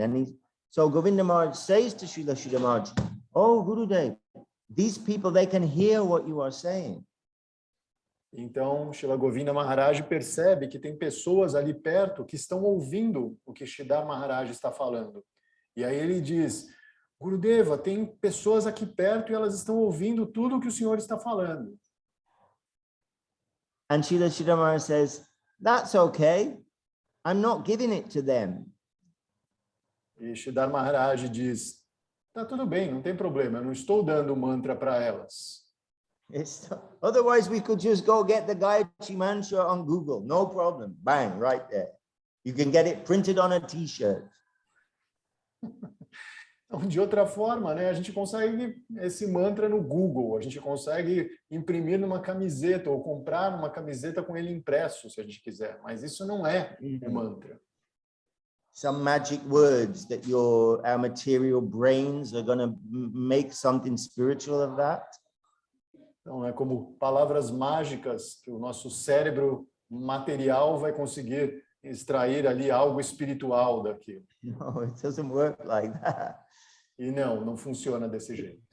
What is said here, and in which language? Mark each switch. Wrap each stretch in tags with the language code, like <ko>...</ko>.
<en>And so Govinda Maharaj says to Srila Shridhar Maharaj, "Oh, Gurudev, these people, they can hear what you are saying."</en> <pt>Então, Srila Govinda Maharaj percebe que tem pessoas ali perto que estão ouvindo o que Sridhar Maharaj está falando. E aí ele diz, Gurudeva, tem pessoas aqui perto e elas estão ouvindo tudo o que o senhor está falando.</pt> <en>And Srila Shridhar Maharaj says, "That's okay. I'm not giving it to them."</en> <pt>E Sridhar Maharaj diz, tá tudo bem, não tem problema, eu não estou dando o mantra para elas.</pt> <en>Otherwise, we could just go get the Gayatri Mantra on Google. No problem. Bang, right there. You can get it printed on a t-shirt.</en> <pt>Então, de outra forma, né, a gente consegue esse mantra no Google, a gente consegue imprimir numa camiseta ou comprar uma camiseta com ele impresso, se a gente quiser. Mas isso não é o mantra.</pt> <en>Some magic words that our material brains are going to make something spiritual of that.</en> <pt>Então, é como palavras mágicas que o nosso cérebro material vai conseguir extrair ali algo espiritual daquilo.</pt> <en>No, it doesn't work like that.</en> <pt>E não funciona desse jeito.</pt>